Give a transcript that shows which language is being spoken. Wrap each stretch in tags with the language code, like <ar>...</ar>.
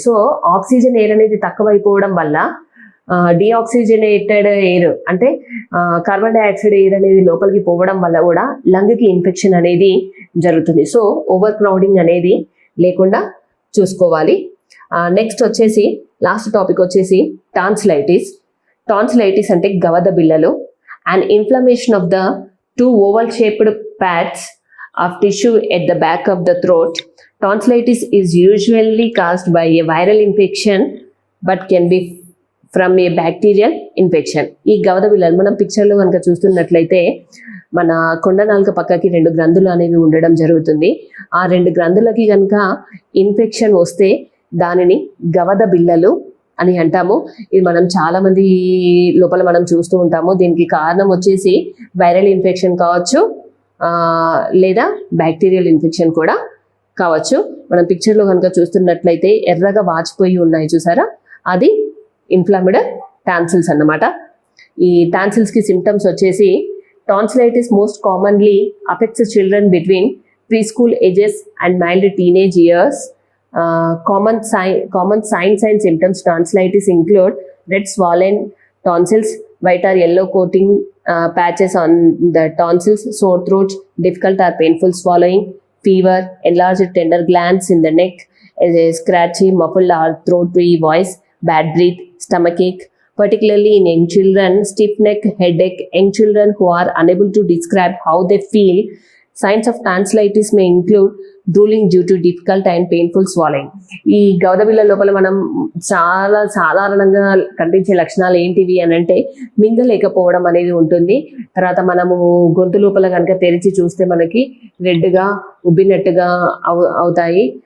<te>So oxygen air అనేది తక్కువైపోవడం వల్ల deoxygenated air, అంటే కార్బన్ డైఆక్సైడ్ ఎయిర్ అనేది లోపలికి పోవడం వల్ల కూడా లంగ్కి ఇన్ఫెక్షన్ అనేది జరుగుతుంది. సో ఓవర్ క్రౌడింగ్ అనేది లేకుండా చూసుకోవాలి. నెక్స్ట్ వచ్చేసి లాస్ట్ టాపిక్ వచ్చేసి టాన్సిలైటిస్. టాన్సిలైటిస్ అంటే గవద బిళ్ళలు,</te> <en>And inflammation of the 2 oval shaped pads of tissue at the back of the throat. Tonsillitis is usually caused by a viral infection but can be from a bacterial infection.</en> <te>ఈ గవద బిళ్ళలు మనం పిక్చర్లో కనుక చూస్తున్నట్లయితే మన కొండ నాలుక పక్కకి 2 గ్రంథులు అనేవి ఉండడం జరుగుతుంది. ఆ 2 గ్రంథులకి కనుక ఇన్ఫెక్షన్ వస్తే దానిని గవద బిళ్ళలు అని అంటాము. ఇది మనం చాలా మంది లోపల మనం చూస్తూ ఉంటాము. దీనికి కారణం వచ్చేసి వైరల్ ఇన్ఫెక్షన్ కావచ్చు, లేదా బ్యాక్టీరియల్ ఇన్ఫెక్షన్ కూడా కావచ్చు. మనం పిక్చర్లో కనుక చూస్తున్నట్లయితే ఎర్రగా వాచిపోయి ఉన్నాయి చూసారా, అది ఇన్ఫ్లమ్డ్ టాన్సిల్స్ అన్నమాట. ఈ టాన్సిల్స్కి సిమ్టమ్స్ వచ్చేసి</te> <en>Tonsillitis most commonly affects children between pre school ages and mild teenage years. Common signs and symptoms tonsillitis include red swollen tonsils, white or yellow coating patches on the tonsils, sore throat, difficult or painful swallowing, fever, enlarged tender glands in the neck, a scratchy, muffled or throaty voice, bad breath, stomachache, particularly in young children, stiff neck, headache, young children who are unable to describe how they feel, signs of tonsillitis may include drooling due to difficult and painful swallowing.</en> <te>ఈ గౌదబిళ్ళ లోపల మనం చాలా సాధారణంగా కనిపించే లక్షణాలు ఏంటివి అని అంటే మింగలేకపోవడం అనేది ఉంటుంది. తర్వాత మనము గొంతు లోపల కనుక తెరిచి చూస్తే మనకి రెడ్గా ఉబ్బినట్టుగా అవుతాయి.</te>